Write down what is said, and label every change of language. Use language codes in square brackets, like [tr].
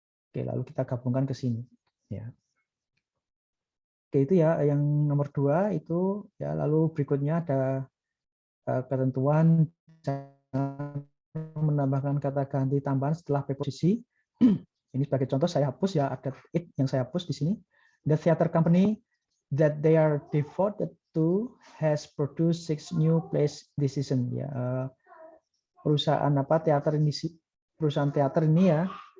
[id] Oke, lalu kita gabungkan ke sini ya. Oke, itu ya yang nomor 2 itu ya, lalu berikutnya ada ketentuan menambahkan kata ganti tambahan setelah preposisi. Ini sebagai contoh saya hapus ya, ada it yang saya hapus di sini. [en] The theater company that they are devoted to has produced 6 new plays this season. [id] Ya, perusahaan teater ini ya.